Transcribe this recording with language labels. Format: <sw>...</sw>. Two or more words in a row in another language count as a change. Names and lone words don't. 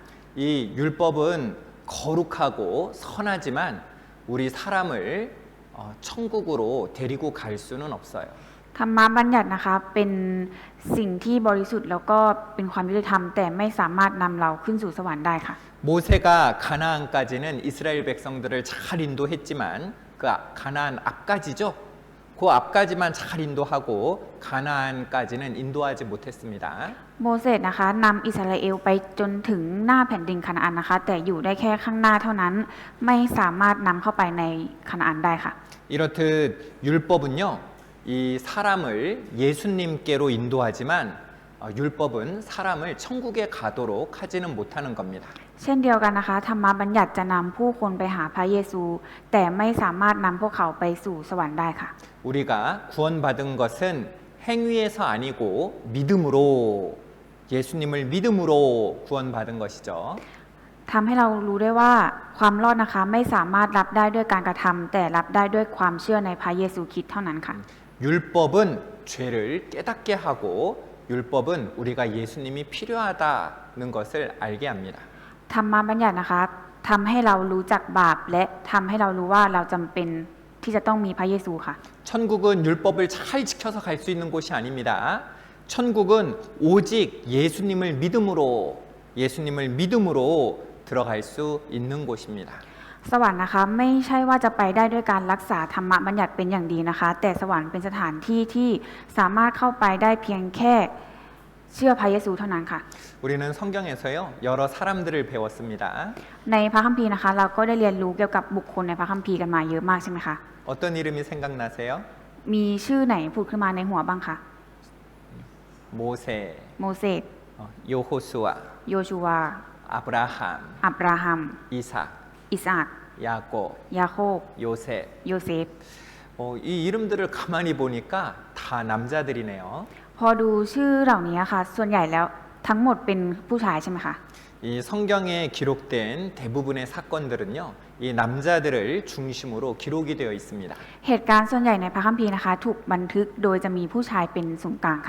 <ko>이 율법은 거룩하고 선하지만 우리 사람을 천국으로 데리고 갈 수는 없어요.</ko> <th>ธรรมบัญญัตินะคะเป็นสิ่งที่บริสุทธิ์แล้วก็เป็นความยุติธรรมแต่ไม่สามารถนำเราขึ้นสู่สวรรค์ได้ค่ะ</th> <ko>모세가 가나안까지는 이스라엘 백성들을 잘 인도했지만 그 가나안 앞까지죠. 그 앞까지만 잘 인도하고 가나안까지는 인도하지 못했습니다.</ko> <th>โมเสสนะคะนำอิสราเอลไปจนถึงหน้าแผ่นดินคานาอันนะคะแต่อยู่ได้แค่ข้างหน้าเท่านั้นไม่สามารถนำเข้าไปในคานาอันได้ค่ะ</th> <ko>이렇듯 율법은요. 이 사람을 예수님께로 인도하지만 율법은 사람을 천국에 가도록 하지는 못하는 겁니다.</ko> <th>เช่นเดียวกันนะคะธรรมบัญญัติจะนำผู้คนไปหาพระเยซูแต่ไม่สามารถนำพวกเขาไปสู่สวรรค์ได้ค่ะ</th> <ko>우리가 구원받은 것은 행위에서 아니고 믿음으로 예수님을 믿음으로 구원받은 것이죠.</ko> <th>ทำให้เรารู้ได้ว่าความรอดนะคะไม่สามารถรับได้ด้วยการกระทำแต่รับได้ด้วยความเชื่อในพระเยซูคริสต์เท่านั้นค่ะ</th> <ko>율법은 죄를 깨닫게 하고 율법은 우리가 예수님이 필요하다는 것을 알게 합니다.</ko> <th>ธรรมบัญญัตินะคะทำให้เรารู้จักบาปและทำให้เรารู้ว่าเราจำเป็นที่จะต้องมีพระเยซูค่ะ</th> <ko>천국은 율법을 잘 지켜서 갈 수 있는 곳이 아닙니다. 천국은 오직 예수님을 믿음으로 들어갈 수 있는 곳입니다.</ko> <th>สวรรค์นะคะไม่ใช่ว่าจะไปได้ด้วยการรักษาธรรมบัญญัติเป็นอย่างดีนะคะ แต่สวรรค์เป็นสถานที่ที่สามารถเข้าไปได้เพียงแค่เชื่อพระเยซูเท่านั้นค่ะ</th> <ko>우리는 성경에서요 여러 사람들을 배웠습니다.</ko> <th>ในพระคัมภีร์นะคะ เราก็ได้เรียนรู้เกี่ยวกับบุคคลในพระคัมภีร์กันมาเยอะมากใช่ไหมคะ</th> <ko>어떤 이름이 생각나세요?</ko> <th>มีชื่อไหนผุดขึ้นมาในหัวบ้างคะ</th> <ko>모세,</ko> <th>โมเสส</th> <ko>요호수아,</ko> <th>โยชูวา</th> <ko>아브라함,</ko> <th>อับราฮัม</th> <ko>이삭,</ko> <th>อิสอัก</th> <ko>야곱,</ko> <th>ยาโคบ</th> <ko>요셉.</ko> <th>โยเซฟ</th> <ko>이 이름들을 가만히 보니까 다 남자들이네요.</ko> <th>พอดูชื่อเหล่านี้ค่ะ ส่วนใหญ่แล้วทั้งหมดเป็นผู้ชายใช่ไหมคะ</th> <ko>이 성경에 기록된 대부분의 사건들은요, 이 남자들을 중심으로 기록이 되어 있습니다.</ko> <th>เหตุการณ์ส่วนใหญ่ในพระคัมภีร์นะคะ ถูกบันทึกโดยจะมีผู้ชายเป็นศูนย์กลางค่ะ</th>